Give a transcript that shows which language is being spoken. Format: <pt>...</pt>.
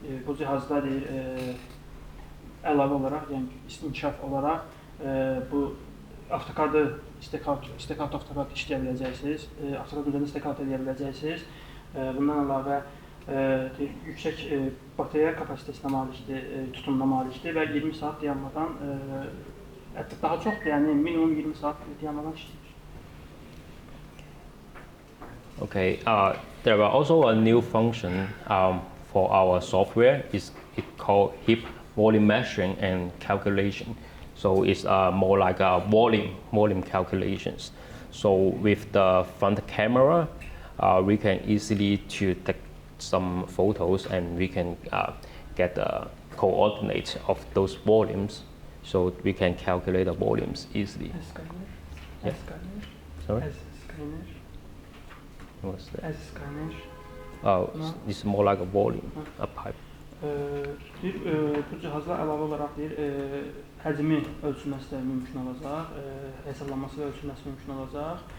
<az>Bu cihazda əlavə olaraq, yəni inkişaf olaraq bu AutoCAD-ı stakeout AutoCAD işləyə biləcəksiniz, AutoCAD üzərində stakeout edə biləcəksiniz. Bundan əlavə yüksək bateriya kapasitesinə malikdir, tutumuna malikdir və 20 saat dayanmadan, hətta daha çoxdur, yəni minimum 20 saat dayanmadan işləyir.</az> <en>Okay, there are also a new function for our software. It's called HIP volume measuring and calculation. So it's more like a volume calculations. So with the front camera, we can easily to take some photos and we can get the coordinates of those volumes. So we can calculate the volumes easily. Yeah. Sorry? Scanner. What's that? As scanner. Oh, it's more like a volume, a pipe.</en> <az>Bu cihazla əlavə olaraq həcmi ölçülməsi də mümkün olacaq, hesablanması və ölçülməsi mümkün olacaq.</az>